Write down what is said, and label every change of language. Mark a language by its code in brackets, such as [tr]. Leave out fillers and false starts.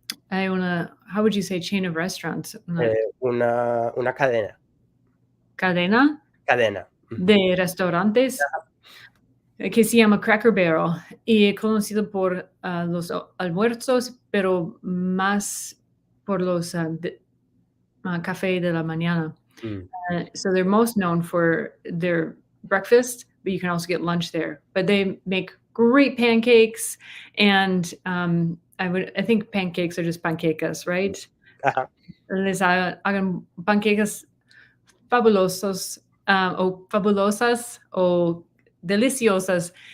[en] How would you say chain of restaurants? [es] Una cadena. Cadena Cadena. Ujú. de restaurantes que se llama Cracker Barrel y es conocido por los almuerzos, pero más por los café de la mañana. Mm. [en] So they're most known for their breakfast, but you can also get lunch there. But they make great pancakes, and I think pancakes are just panquecas, right? Ajá. [es] Les hagan panquecas fabulosos o fabulosas o deliciosas.